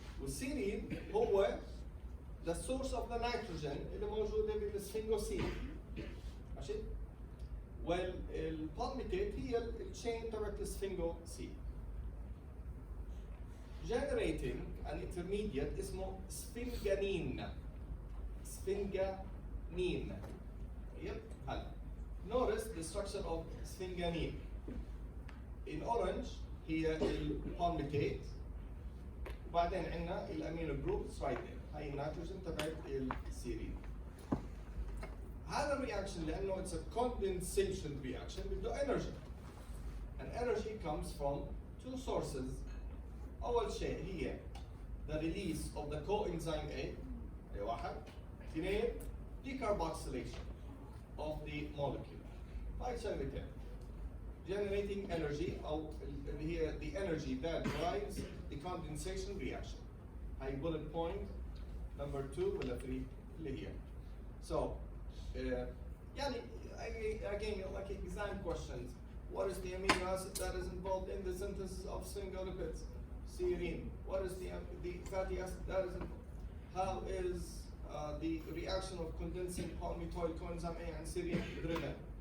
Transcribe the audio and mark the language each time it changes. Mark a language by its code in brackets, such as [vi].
[en] والسيرين هو the source of the nitrogen [ar] اللي موجودة بالسفنجوسين. ماشي؟ والبالميتيت هي الchain تبعت السفنجوسين. [en] Generating an intermediate اسمه sphinganine. Sphinganine. Yep. هلا. Notice the structure of sphinganine. In orange [ar] هي البالميتيت. وبعدين عندنا الامينو جروبس رايت there. هاي النيتروجين تبعت السيرين. هذا الرياكشن لانه [en] it's a condensation reaction بده energy. And energy comes from two sources. [ar] أول شيء هي [en] the release of the coenzyme A. [ar] أي واحد. [en] اثنين decarboxylation of the molecule. [ar] هاي شغلتين. [en] Generating energy أو اللي هي the energy that drives the condensation reaction. [ar] هاي bullet point number 2 ولا 3 اللي هي. [en] So يعني again like exam questions. What is the amino acid that is involved in the synthesis of sphingolipids? Serine. What is the fatty acid that is involved? How is the reaction of condensing palmitoyl coenzyme A and serine driven?